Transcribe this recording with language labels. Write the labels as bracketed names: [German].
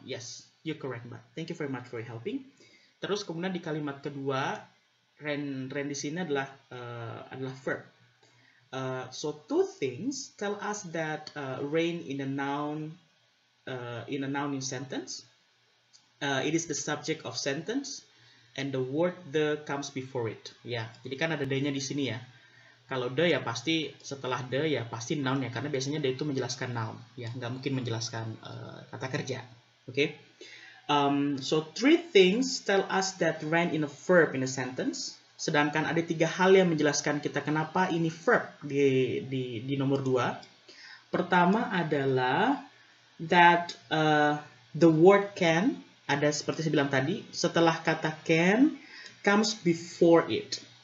[English] Yes, you're correct, Mbak. Thank you very much for helping. [Indonesian] Terus kemudian di kalimat kedua, Rain di sini adalah verb. [English] So two things tell us that rain in a noun in sentence. It is the subject of sentence and the word the comes before it. [Indonesian] Ya, jadi kan ada the-nya di sini ya. Kalau the ya pasti setelah the ya pasti noun ya, karena biasanya the itu menjelaskan noun ya, nggak mungkin menjelaskan kata kerja. Oke. [English] So three things tell us that rain in a verb in a sentence. [Indonesian] Sedangkan ada 3 hal yang menjelaskan kita kenapa ini verb di nomor 2. Pertama adalah [English] that the word can, [Indonesian] ada seperti saya bilang tadi, setelah kata can [English] comes before it.